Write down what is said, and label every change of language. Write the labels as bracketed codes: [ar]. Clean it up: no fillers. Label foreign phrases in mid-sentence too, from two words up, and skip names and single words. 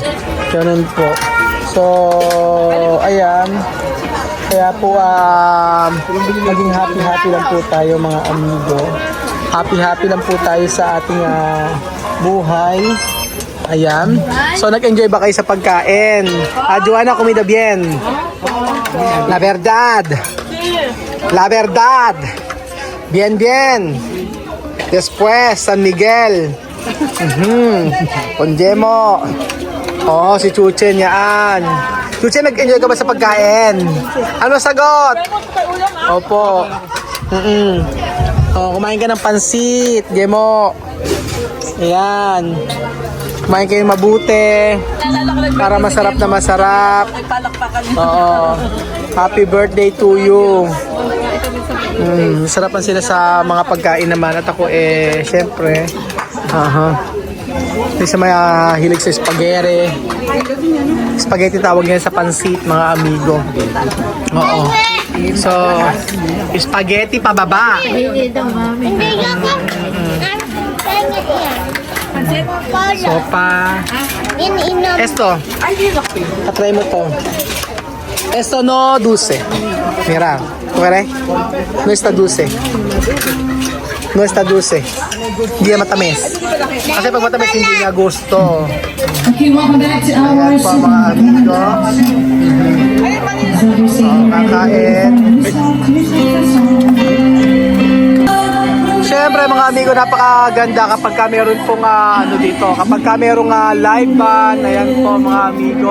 [tl] Ganun po. So ayan. Kaya po maging happy lang po tayo mga amigo. Happy lang po tayo sa ating buhay. Ayan. So, nag-enjoy ba kayo sa pagkain? Joanna, [es] comida bien. La verdad. La verdad. Bien, bien. Después, San Miguel. Ponjemo. [tl] Oh, si Chuchen yan. Chuchen, nag-enjoy ka ba sa pagkain? Ano sagot? Opo. Oh, kumain ka ng pansit, Gemo. Ayan. Kumain kayo mabuti. Para masarap na masarap. Oo. [en] Happy birthday to you. [tl] Sarapan sila sa mga pagkain naman. At ako syempre. Hindi sa may hilig sa spaghetti. Spaghetti tawag niya sa pansit, mga amigo. Oo. So, spaghetti pababa. Hindi daw, mami. Sopa. Esto. Katry mo to. [es] Esto no dulce. Mira. ¿Puede? No está dulce. No está dulce. [tl] Hindi na matamis. Kasi pag matamis, hindi niya gusto. [en] Okay, welcome back to our [tl] Ayan po mga amigo. Kakain. Siyempre mga amigo, napakaganda kapag ka meron pong ano dito. Kapag ka merong live band, ayan po mga amigo.